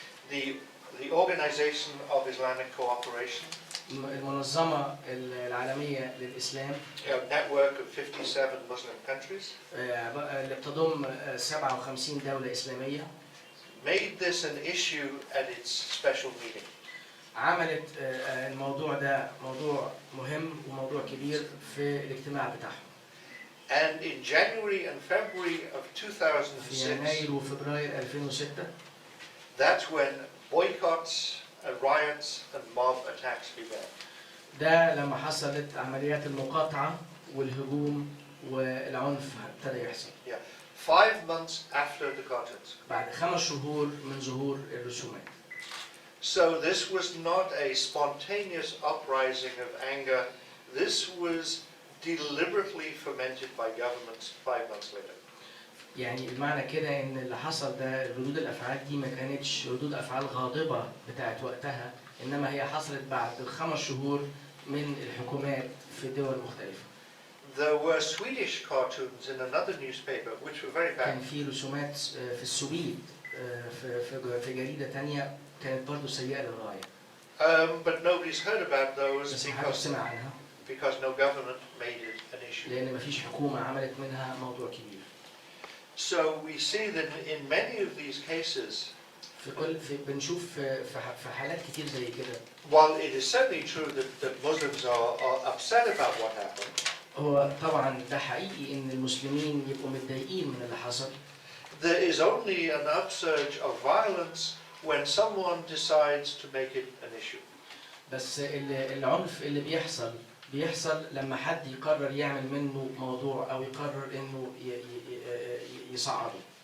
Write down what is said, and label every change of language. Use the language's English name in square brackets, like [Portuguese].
[English] the Organization of Islamic Cooperation, [Arabic] المنظمة العالمية للإسلام [English] a network of 57 Muslim countries, [Arabic] اللي بتضم 57 دولة إسلامية، [English] made this an issue at its special meeting. [Arabic] عملت الموضوع ده موضوع مهم وموضوع كبير في الاجتماع بتاعهم. [English] And in January and February of [Arabic] في [English] 2006, [Arabic] يناير وفبراير 2006 [English] that's when boycotts and riots and mob attacks began. [Arabic] ده لما حصلت عمليات المقاطعة والهجوم والعنف ابتدى يحصل. [English] 5 months after the cartoons. [Arabic] بعد 5 شهور من ظهور الرسومات. [English] So this was not a spontaneous uprising of anger. This was deliberately fomented by governments 5 months later. [Arabic] يعني المعنى كده ان اللي حصل ده ردود الافعال دي ما كانتش ردود افعال غاضبة بتاعت وقتها، انما هي حصلت بعد 5 شهور من الحكومات في دول مختلفة. [English] There were Swedish cartoons in another newspaper which were very bad. [Arabic] كان في رسومات في السويد في جريدة تانية كانت برضو سيئة للغاية. [English] But nobody's heard about those [Arabic] بس محدش سمع عنها. [English] because no government made it an issue. [Arabic] لأن مفيش حكومة عملت منها موضوع كبير. [English] So we see that in many of these cases, [Arabic] بنشوف في حالات كتير زي كده. [English] while it is certainly true that Muslims are upset about what happened, [Arabic] هو طبعا ده حقيقي إن المسلمين يبقوا متضايقين من اللي حصل. [English] there is only an upsurge of violence when someone decides to make it an issue. [Arabic] بس العنف اللي بيحصل لما حد يقرر يعمل منه موضوع أو يقرر إنه يصعده.